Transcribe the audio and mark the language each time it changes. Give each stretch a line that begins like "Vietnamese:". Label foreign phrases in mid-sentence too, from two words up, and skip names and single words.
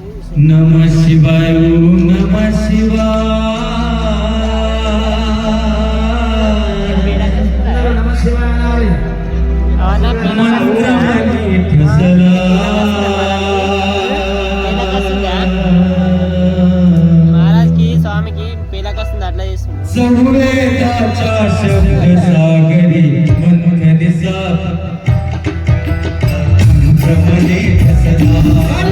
Sanskrit: नमः शिवाय ओम नमः शिवाय नमः शिवाय
Marathi: मंत्रमणी ठसला
Telugu: महाराजకి స్వామికి పేలక వస్తుంది అట్లా చేస్తుంది.
Marathi: संवेदाचा शब्द सागरी मंथन सा मंत्रमणी ठसला